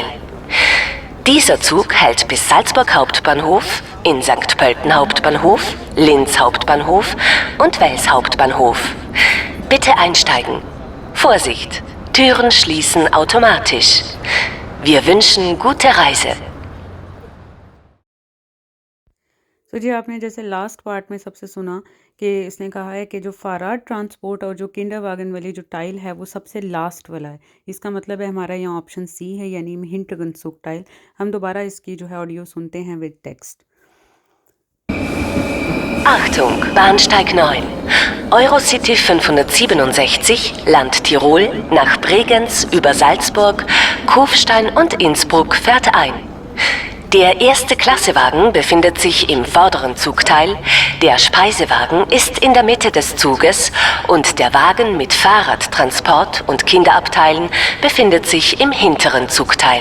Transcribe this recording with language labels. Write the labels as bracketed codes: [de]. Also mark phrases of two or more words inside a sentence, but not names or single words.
[de] Dieser Zug hält bis Salzburg Hauptbahnhof, in St. Pölten Hauptbahnhof, Linz Hauptbahnhof und Wels Hauptbahnhof. Bitte einsteigen. Vorsicht, Türen schließen automatisch. Wir wünschen gute Reise. [hi] तो जी, आपने जैसे लास्ट पार्ट में सबसे सुना कि इसने कहा है कि जो [de] Fahrradtransport [hi] और जो [de] Kinderwagen [hi] वाली जो टाइल है वो सबसे लास्ट वाला है। इसका मतलब है हमारा यहाँ ऑप्शन सी है, यानी [de] hinteren Zugteil. [hi] हम दोबारा इसकी जो है ऑडियो सुनते हैं [en] with text. [de] Achtung, Bahnsteig 9. Eurocity 567, Land Tirol, nach Bregenz über Salzburg, Kufstein und Innsbruck fährt ein. Der erste Klassewagen befindet sich im vorderen Zugteil, der Speisewagen ist in der Mitte des Zuges und der Wagen mit Fahrradtransport und Kinderabteilen befindet sich im hinteren Zugteil.